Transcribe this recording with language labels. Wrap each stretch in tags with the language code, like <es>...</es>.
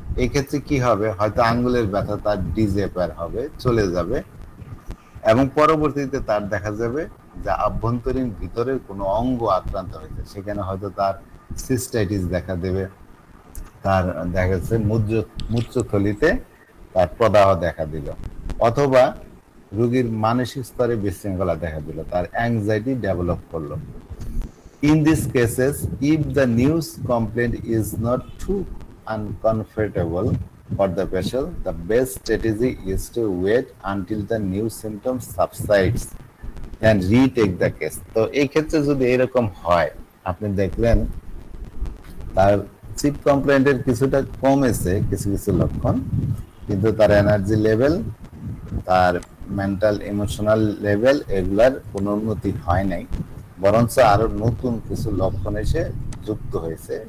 <bn>এই ক্ষেত্রে কি হবে, হয়তো আঙ্গুলের ব্যথা তার ডিজেপার হবে, চলে যাবে, এবং পরবর্তীতে তার দেখা যাবে যে আভ্যন্তরীণ ভিতরের কোনো অঙ্গ আক্রান্ত হয়েছে, সেখানে হয়তো তার সিস্টাইটিস দেখা দেবে, তার দেখা যাচ্ছে মূত্রথলিতে তার প্রদাহ দেখা দিল, অথবা রোগীর মানসিক স্তরে বিশৃঙ্খলা দেখা দিল, তার অ্যাংজাইটি ডেভেলপ করলো।</bn> <en>In these cases, if the news complaint is not too uncomfortable for the patient, the best strategy is to wait until the new symptoms subsides and retake the case.</en> <bn>তো এই ক্ষেত্রে যদি এরকম হয়, আপনি দেখলেন তার চিপ কমপ্লেন্টের কিছুটা কমেছে কিছু কিছু লক্ষণ, কিন্তু তার এনার্জি লেভেল, তার মেন্টাল ইমোশনাল লেভেল এগুলার কোনো উন্নতি হয় নাই, বরঞ্চ আরো নতুন কিছু লক্ষণ এসে যুক্ত হয়েছে।</bn>